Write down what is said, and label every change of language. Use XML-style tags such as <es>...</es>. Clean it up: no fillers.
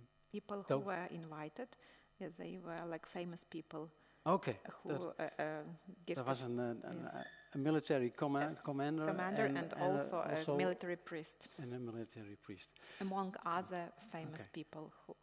<en>People who were invited, yes, they were like famous people oké, who gifted.</en> <nl>dat was een</nl> <en>military commander, Commander and also a military priest,</en> <nl>en een</nl> <en>military priest. among other famous people who.</en>